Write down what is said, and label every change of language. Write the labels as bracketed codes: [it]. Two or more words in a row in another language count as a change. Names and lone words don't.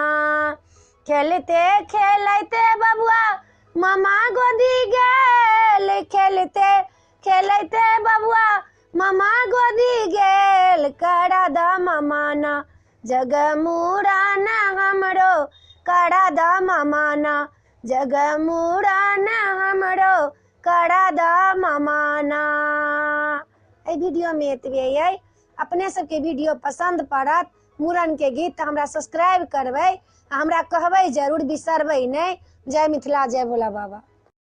[mai] खेलते खेलते बबुआ मामा गोदी गेल, खेलते खेलते बबुआ मामा गोदी गेल, करा दा मामा ना जग मुड़न हमरो, करा दा मामा ना जग मुड़न हमरो, करा दा मामा ना। एहि वीडियो में एतबे अइ। अपने सबके वीडियो पसंद पड़त मूड़न के गीत तऽ हमरा सब्सक्राइब करबै, हमरा कहबै जरूर, बिसरबै नहीं। जय मिथिला, जय भोला बाबा।